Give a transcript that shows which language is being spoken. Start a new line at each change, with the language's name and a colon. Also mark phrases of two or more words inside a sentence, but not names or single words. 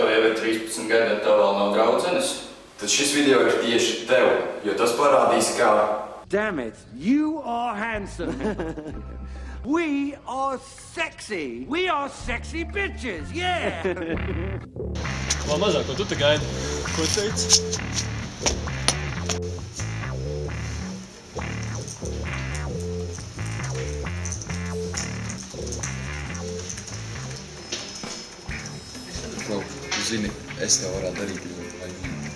Latvian: ar 13 gadiem tev vēl nav draudzenes? Tad šis video ir tieši tev, jo tas parādīs, kā...
English: Damn it, you are handsome. We are sexy. We are sexy bitches, yeah!
Latvian: Vēl mazāk, ko tu te gaidi? Ko teici? Klau, tu zini, es tev varētu darīt ļoti laimīgi.